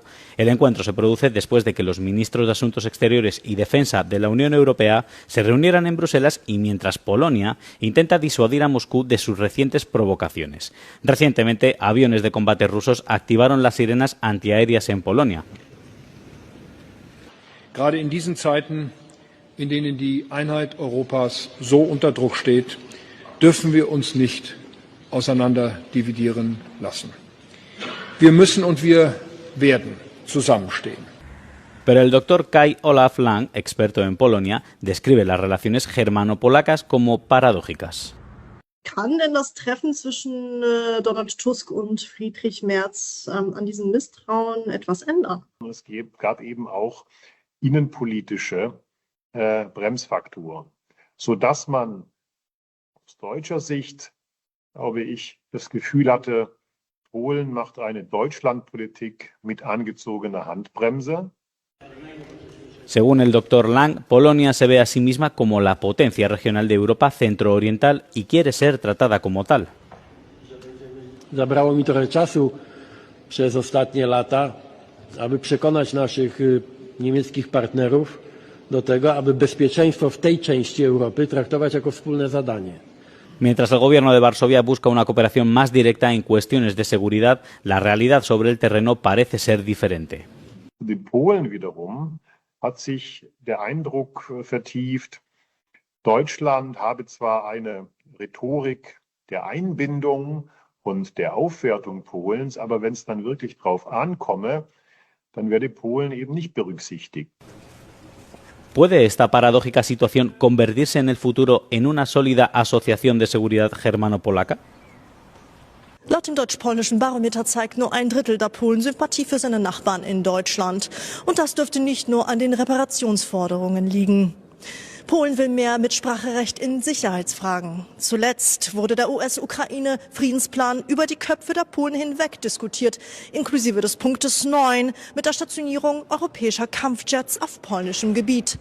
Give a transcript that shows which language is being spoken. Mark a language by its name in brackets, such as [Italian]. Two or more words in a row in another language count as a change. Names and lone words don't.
[Spanish] El encuentro se produce después de que los ministros de Asuntos Exteriores y Defensa de la Unión Europea se reunieran en Bruselas y mientras Polonia intenta disuadir a Moscú de sus recientes provocaciones. Recientemente, aviones de combate rusos activaron las sirenas antiaéreas en Polonia. [German] Gerade in diesen Zeiten, in denen die Einheit Europas so unter Druck steht, dürfen wir uns nicht auseinanderdividieren lassen. Wir müssen und wir werden zusammenstehen. [Spanish] Pero el doctor Kai Olaf Lang, experto en Polonia, describe las relaciones germano-polacas como paradójicas. [German] Kann denn das Treffen zwischen Donald Tusk und Friedrich Merz an diesem Misstrauen etwas ändern? Es gab eben auch innenpolitische Bremsfaktoren, sodass man aus deutscher Sicht, glaube ich, das Gefühl hatte, Polen macht eine Deutschlandpolitik mit angezogener Handbremse. [Spanish] Según el doctor Lang, Polonia se ve a sí misma como la potencia regional de Europa centrooriental y quiere ser tratada como tal. [Polish] Zabrało mi trochę czasu przez ostatnie lata, aby przekonać naszych niemieckich partnerów do tego, aby bezpieczeństwo w tej części Europy traktować jako wspólne zadanie. [Spanish] Mientras el gobierno de Varsovia busca una cooperación más directa en cuestiones de seguridad, la realidad sobre el terreno parece ser diferente. [German] In Polen wiederum hat sich der Eindruck vertieft, Deutschland habe zwar eine Rhetorik der Einbindung und der Aufwertung Polens, aber wenn es dann wirklich drauf ankomme, dann werde Polen eben nicht berücksichtigt. [Spanish] ¿Puede esta paradójica situación convertirse en el futuro en una sólida asociación de seguridad germano-polaca? [German] Laut dem deutsch-polnischen Barometer zeigt nur 1/3 der Polen Sympathie für seine Nachbarn in Deutschland. Und das dürfte nicht nur an den Reparationsforderungen liegen. Polen will mehr Mitspracherecht in Sicherheitsfragen. Zuletzt wurde der US-Ukraine-Friedensplan über die Köpfe der Polen hinweg diskutiert, inklusive des Punktes 9 mit der Stationierung europäischer Kampfjets auf polnischem Gebiet.